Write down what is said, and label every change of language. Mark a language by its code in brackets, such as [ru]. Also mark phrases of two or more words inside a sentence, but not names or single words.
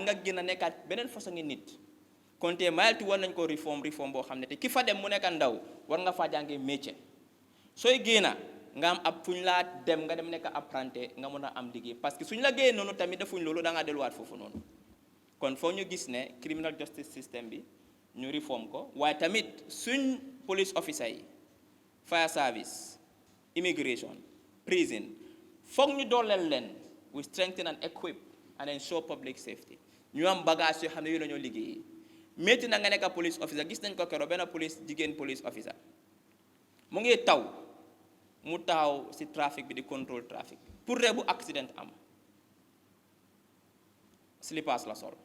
[wo] nga genna nekkat benen façon nit konté mayal tu war nañ ko reform bo xamné té ki fa dem mu nekk ndaw war nga fa jàngé métier soy genna nga am ab fuñ la dem nga dem nekk apprenti nga mëna am liggéey [fr] parce que [wo] suñ la gëé nonu tamit defuñ lolu da nga delluwaat fofu nonu kon fo ñu gis né [en] criminal justice system [wo] bi ñu reform ko wa tamit suñ [en] police officer [wo] yi [en] fire service, immigration, prison. [wo] Fok ñu dolel len, [en] we strengthen and equip and ensure public safety. [wo] Ñu am bagage yo xamné yu lañu liggéey. Metti na nga nek [en] police officer, [wo] gis nañ ko kéro ben police jigen police officer. Mu ngi taw, mu taw ci trafic bi di control trafic. Pour ré bu accident am. Slippers la sol.